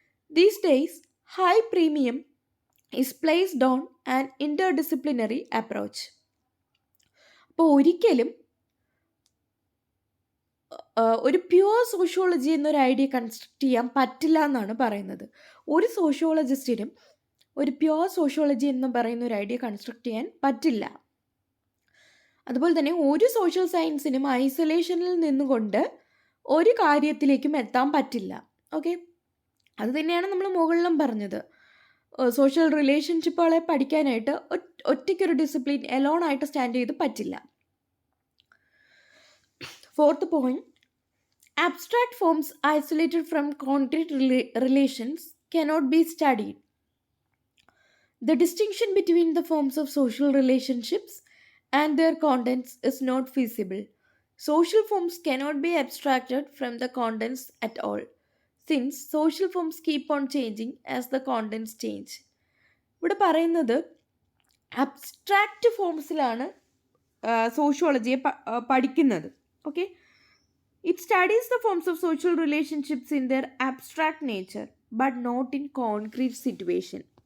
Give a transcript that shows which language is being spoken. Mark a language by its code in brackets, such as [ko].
[en] These days, high premium is placed on an interdisciplinary approach. [ml] അപ്പോൾ ഒരിക്കലും ഒരു pure sociology എന്നൊരു ഐഡിയ കൺസ്ട്രക്ട് ചെയ്യാൻ പറ്റില്ല എന്നാണ് പറയുന്നത്. ഒരു സോഷ്യോളജിസ്റ്റിനും ഒരു പ്യുവർ സോഷ്യോളജി എന്ന് പറയുന്ന ഒരു ഐഡിയ കൺസ്ട്രക്ട് ചെയ്യാൻ പറ്റില്ല. അതുപോലെ തന്നെ ഒരു സോഷ്യൽ സയൻസിനും ഐസൊലേഷനിൽ നിന്നുകൊണ്ട് ഒരു കാര്യത്തിലേക്കും എത്താൻ പറ്റില്ല. ഓക്കെ, അത് തന്നെയാണ് നമ്മൾ മുകളിലും പറഞ്ഞത്. സോഷ്യൽ റിലേഷൻഷിപ്പുകളെ പഠിക്കാനായിട്ട് ഒറ്റയ്ക്കൊരു ഡിസിപ്ലിൻ എലോൺ ആയിട്ട് സ്റ്റാൻഡ് ചെയ്ത് പറ്റില്ല. [en] Fourth point, abstract forms isolated from concrete relations cannot be studied. The distinction between the forms of social relationships and their contents is not feasible. Social forms cannot be abstracted from the contents at all, since social forms keep on changing as the contents change. [ml] ഇവിടെ പറയുന്നത് abstract ഫോംസിലാണ് സോഷ്യോളജിയെ പഠിക്കുന്നത്. [en] Okay, it studies the forms of social relationships in their abstract nature but not in concrete situation.